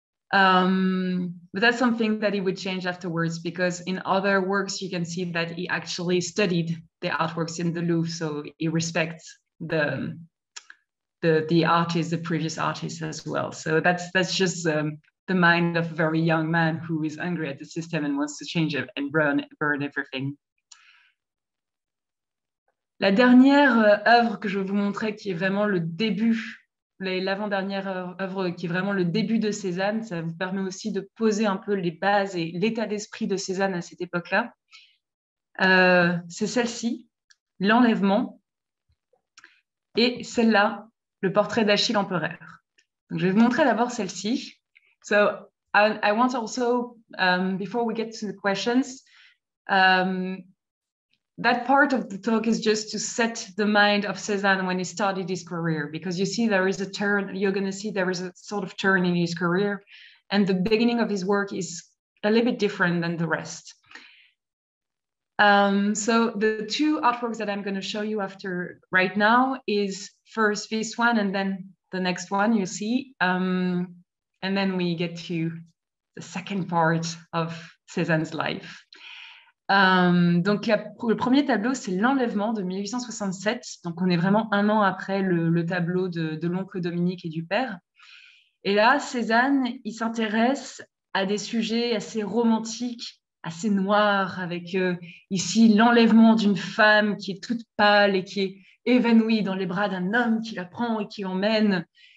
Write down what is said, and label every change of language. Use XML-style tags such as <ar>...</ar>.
<en>But that's something that he would change afterwards, because in other works you can see that he actually studied the artworks in the Louvre, so he respects the artist, the previous artist as well. So that's just the mind of a very young man who is angry at the system and wants to change it and burn everything.</en> <fr>La dernière œuvre que je vais vous montrer, qui est vraiment le début, l'avant-dernière œuvre qui est vraiment le début de Cézanne, ça vous permet aussi de poser un peu les bases et l'état d'esprit de Cézanne à cette époque-là. C'est celle-ci, L'Enlèvement, et celle-là, le portrait d'Achille Empereur. Donc, je vais vous montrer d'abord celle-ci.</fr> <en>So I want also, before we get to the questions, that part of the talk is just to set the mind of Cézanne when he started his career, because you see there is a turn, you're going to see there is a sort of turn in his career, and the beginning of his work is a little bit different than the rest. So the two artworks that I'm going to show you right now is first this one and then the next one you see, and then we get to the second part of Cézanne's life.</en> <fr>Donc le premier tableau, c'est L'Enlèvement de 1867. Donc on est vraiment un an après le tableau de l'oncle Dominique et du père. Et là, Cézanne, il s'intéresse à des sujets assez romantiques, assez noirs, avec ici l'enlèvement d'une femme qui est toute pâle et qui est évanouie dans les bras d'un homme qui la prend et qui l'emmène.</fr>